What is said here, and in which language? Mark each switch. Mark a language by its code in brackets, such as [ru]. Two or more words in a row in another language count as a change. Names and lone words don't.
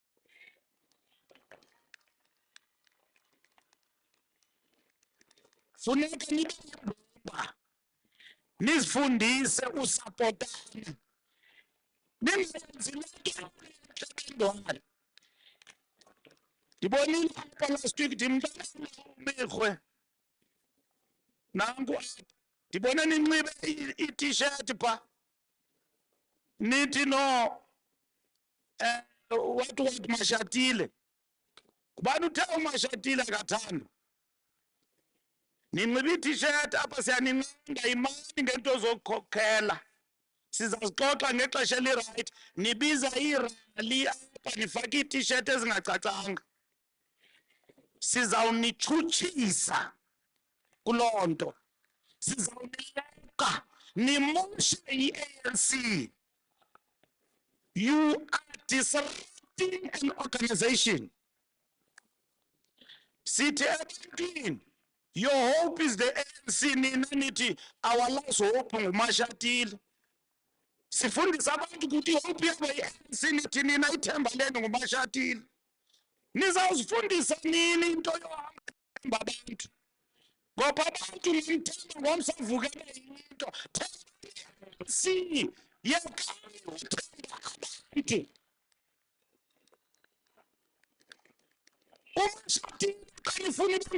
[xh] funeka niba nizifundise usapotana ningenzi lento ndibonile apha last week ndimntana uMirhwe nanku apha ndibone ninxibe i-t-shirt pha nithi no what mashatile kubani uthe umashatile akathanda ninxibe i-t-shirt apha siyaninqanda imani ngento zokukhokhela sizazixoxa ngexesha elirayithi nibiza irali apha nifake ii-t-shirt ezingacacanga sizawunitshutshisa kuloo nto sizawunileqa nimoshe i-ANC [en] you are disrupting an organization [xh] sithi ebantwini [en] your hope is the ANC [xh] nina nithi [en] our last hope [xh] ngumashatile sifundisa abantu ukuthi ihope yabo i-ANC nithi nina ithemba lenu ngumashatile nizawuzifundisa nini into yohamba abantu ngoba abantu nimthemba ngomsavukela into si yekani uthemba abantu umashatile xa nifuna ube